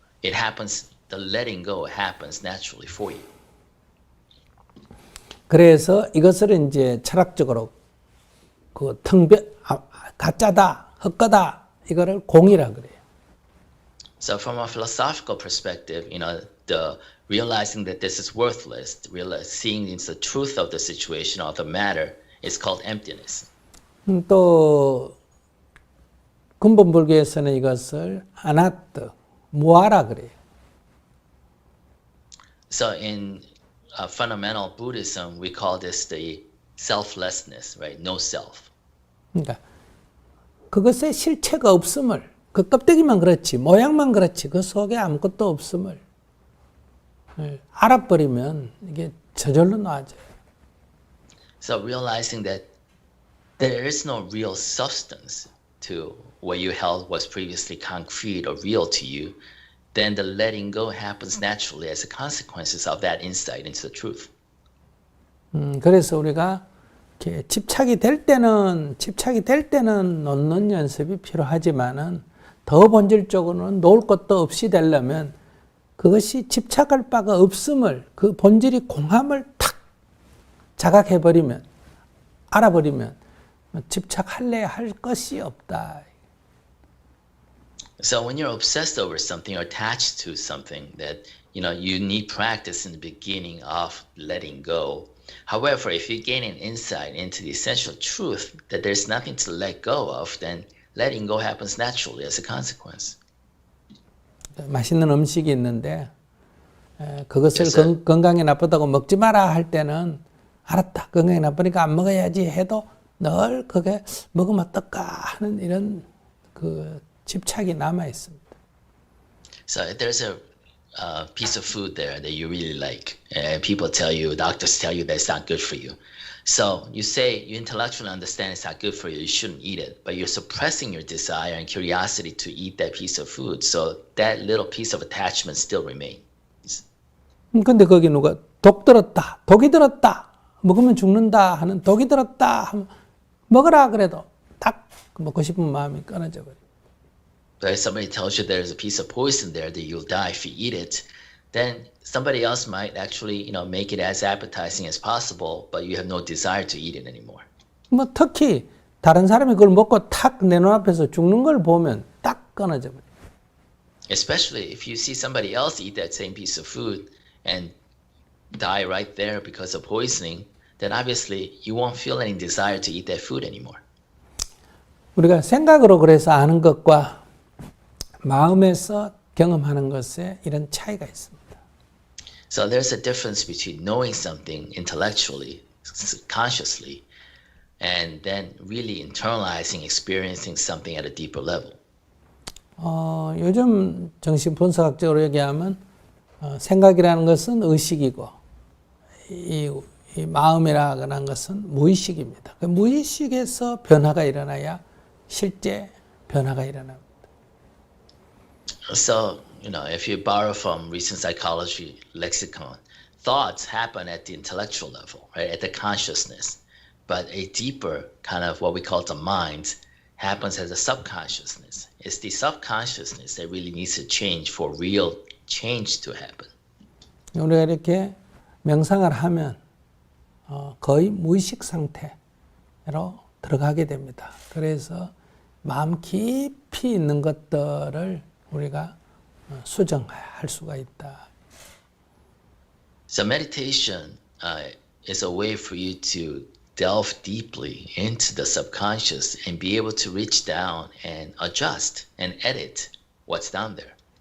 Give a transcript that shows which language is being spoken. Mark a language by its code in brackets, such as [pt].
[en] It happens, the letting go happens naturally for you. [ko] 그래서 이것을 이제 철학적으로 그 가짜다, 헛거다 이거를 공이라 그래요. [en] So from a philosophical perspective, the realizing that this is worthless, seeing into the truth of the situation or the matter is called emptiness. [ko] 또 근본 불교에서는 이것을 아나뜨, 무아라 그래요. [en] So in fundamental Buddhism, we call this the selflessness, right? No self. [ko] 그러니까 그것에 실체가 없음을, 그 껍데기만 그렇지, 모양만 그렇지, 그 속에 아무것도 없음을 알아버리면 이게 저절로 놔져요. [en] So realizing that there is no real substance to what you held was previously concrete or real to you, then the letting go happens naturally as a consequence of that insight into the truth. [ko] 그래서 우리가 이렇게 집착이 될 때는 놓는 연습이 필요하지만은 더 본질적으로는 놓을 것도 없이 되려면 그것이 집착할 바가 없음을, 그 본질이 공함을 탁 자각해버리면, 알아버리면 집착할래야 할 것이 없다. [en] So when you're obsessed over something or attached to something that you need practice in the beginning of letting go. However, if you gain an insight into the essential truth that there's nothing to let go of, then letting go happens naturally as a consequence. [ko] 맛있는 음식이 있는데 그것을 [en] Yes, [ko] 건강에 나쁘다고 먹지 마라 할 때는 알았다. 건강에 나쁘니까 안 먹어야지 해도 늘 그게 먹으면 어떨까 하는 이런 그 집착이 남아 있습니다. [en] So if there's a piece of food there that you really like, and people tell you, doctors tell you that it's not good for you. So you say you intellectually understand it's not good for you, you shouldn't eat it, but you're suppressing your desire and curiosity to eat that piece of food. So that little piece of attachment still remains. [ko] 근데 거기 누가 독이 들었다, 먹으면 죽는다 하는 독이 들었다 하면 먹으라 그래도 딱 먹고 싶은 마음이 끊어져 버려요. [en] But if somebody tells you there's a piece of poison there that you'll die if you eat it, then somebody else might actually, make it as appetizing as possible, but you have no desire to eat it anymore. [ko] 뭐 특히 다른 사람이 그걸 먹고 탁 내 눈앞에서 죽는 걸 보면 딱 끊어져 버려요. [en] Especially if you see somebody else eat that same piece of food and die right there because of poisoning, then obviously you won't feel any desire to eat that food anymore. [ko] 우리가 생각으로 그래서 아는 것과 마음에서 경험하는 것에 이런 차이가 있습니다. [en] So there's a difference between knowing something intellectually, consciously, and then really internalizing, experiencing something at a deeper level. [ko] 요즘 정신분석학적으로 얘기하면 생각이라는 것은 의식이고 이 마음이라는 것은 무의식입니다. 그 무의식에서 변화가 일어나야 실제 변화가 일어납니다. [en] So, if you borrow from recent psychology lexicon, thoughts happen at the intellectual level, right, at the consciousness. But a deeper kind of what we call the mind happens as a subconsciousness. It's the subconsciousness that really needs to change for real change to happen. [ko] 우리가 이렇게 명상을 하면 거의 무의식 상태로 들어가게 됩니다. 그래서 마음 깊이 있는 것들을 우리가 수정할 수가 있다. [en] So meditation is a way for you to delve deeply into the subconscious and be able to reach down and adjust and edit what's down there.